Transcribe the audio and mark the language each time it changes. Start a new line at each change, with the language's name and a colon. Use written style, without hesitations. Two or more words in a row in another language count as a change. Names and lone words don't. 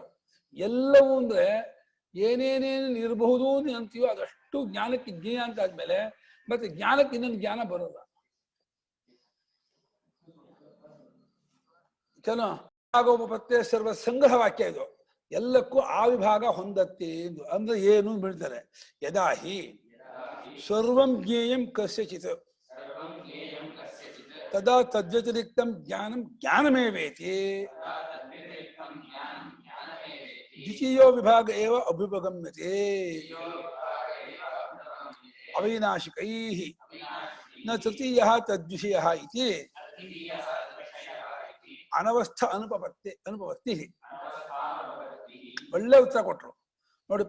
Kannada: ಎಲ್ಲವೂ ಅಂದ್ರೆ ಏನೇನೇನು ಇರಬಹುದು ಅಂತೀವೋ ಅದಷ್ಟು ಜ್ಞಾನಕ್ಕೆ ಜ್ಞೇಯ ಅಂತ ಆದ್ಮೇಲೆ ಮತ್ತೆ ಜ್ಞಾನಕ್ಕೆ ಇನ್ನೊಂದು ಜ್ಞಾನ ಬರೋಲ್ಲ. ವಿಭಾಗೋಪಪತ್ತೇ ಸರ್ವ ಸಂಗ್ರಹ ವಾಕ್ಯ ಇದು. ಎಲ್ಲಕ್ಕೂ ಆ ವಿಭಾಗ ಹೊಂದತ್ತೆ ಎಂದು ಅಂದ್ರೆ ಏನು ಬೀಳ್ತಾರೆ.
Sanskrit: ಯದಾಹಿ ಸರ್ವಂ ಜ್ಞೇಯಂ ಕಸ್ಯಚಿತ್ ತದಾ ತದ್ವ್ಯತಿರಿಕ್ತಂ ಜ್ಞಾನಂ ಜ್ಞಾನಮೇವೇತಿ ದ್ವಿತೀಯೋ ವಿಭಾಗ ಏವ ಅಭ್ಯುಪಗಮ್ಯತೆ ಅವೈನಾಶಿಕೈಃ ನ ತೃತೀಯಃ ತದ್ವಿಷಯಃ ಇತಿ ಅನವಸ್ಥ ಅನುಪವರ್ತಿ.
Kannada: ಒಳ್ಳೆ ಉತ್ತರ ಕೊಟ್ರು ನೋಡಪ್ಪ.